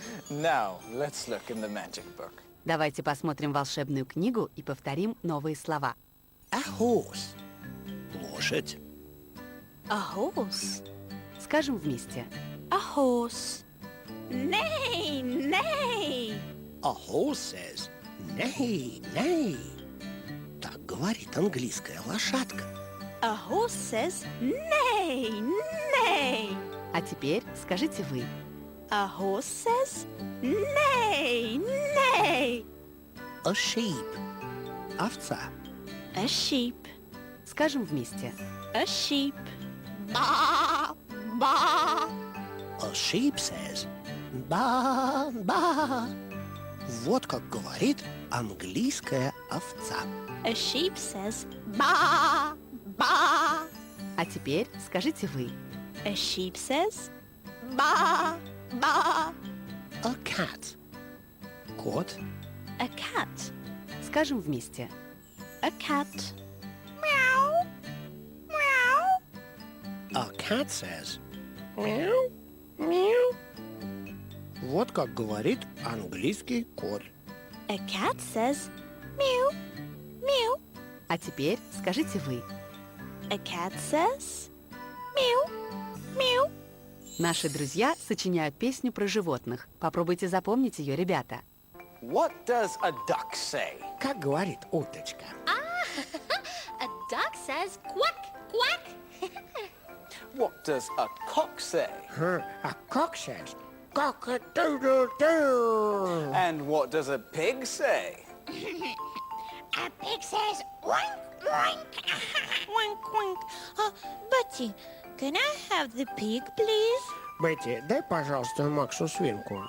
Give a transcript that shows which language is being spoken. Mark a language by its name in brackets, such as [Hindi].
[English] Now, let's look in the magic book. [Russian] Давайте посмотрим волшебную книгу и повторим новые слова. [English] A horse. [Russian] Лошадь. [English] A horse. [Russian] Скажем вместе. [English] A horse. Neigh, neigh. A horse says, neigh, neigh. [Russian] Так говорит английская лошадка. [English] A horse says neigh, neigh. [Russian] А теперь скажите вы. [English] A horse says neigh, neigh. A sheep. [Russian] Овца. [English] A sheep. [Russian] Скажем вместе. [English] A sheep. Ba, ba. A sheep says, ба, ба. [Russian] Вот как говорит английская овца. [English] A sheep says Ba, ba. [Russian] А теперь скажите вы. [English] A sheep says Ba, ba. A cat. [Russian] Кот. [English] a cat. [Russian] Скажем вместе. [English] A cat. Meow, meow. A cat says, мяу, мяу. [Russian] Вот как говорит английский кот. [English] A cat says meow, meow. [Russian] А теперь скажите вы. [English] A cat says meow, meow. [Russian] Наши друзья сочиняют песню про животных. Попробуйте запомнить ее, ребята. [English] What does a duck say? [Russian] Как говорит уточка? [English] A duck says quack, quack. What does a cock say? A cock says cock-a-doodle-doo. And what does a pig say? A pig says oink, oink. Wink, wink. Betty, can I have the pig, please? [Russian] Бетти, дай, пожалуйста, Максу свинку.